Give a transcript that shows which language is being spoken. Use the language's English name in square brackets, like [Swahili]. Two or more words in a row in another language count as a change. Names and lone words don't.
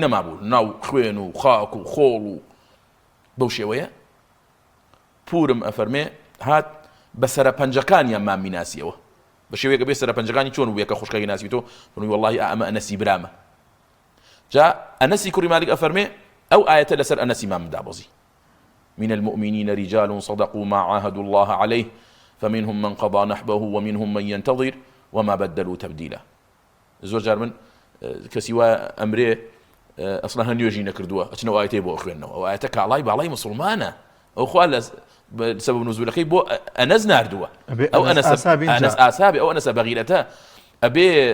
[Central Kurdish] نەمابوو ناو خوێن و خاک و خۆڵ و بەو شێوەیە پورم ئەفەرمێ هات بە سەرپەنجەکانیان مام میناسیەوە بە شێوەیەکە بێ سەرپەنجەکانی چۆن بوویە کە خوشکەی ناسیتەوە فەرمووی وەڵڵاهی ئەمە ئەنەسی برامە جا ئەنەسی کوڕی مالک ئەفەرمێ ئەو ئاەتە لەسەر ئەنەسی مام دابەزی [Arabic] من المؤمنين رجال صدقوا ما عاهدوا الله عليه فمنهم من قضى نحبه ومنهم من ينتظر وما بدلوا تبديلا [Central Kurdish] زۆر جار من کەسی وایە ئەمرێ ئەسڵا هەندێژی نەکردووە ئەچنەوە ئاەتەی بۆ خوێندنەوە ئەو ئاەتە کاڵای باڵای مسلمانە ئەو خوا لە سەبەب نزولەکەی بۆ ئەنەس ناردووە ئەو ئەنەس ئاسابێ ئەو ئەنەسە بەغیرەتە ئەبێ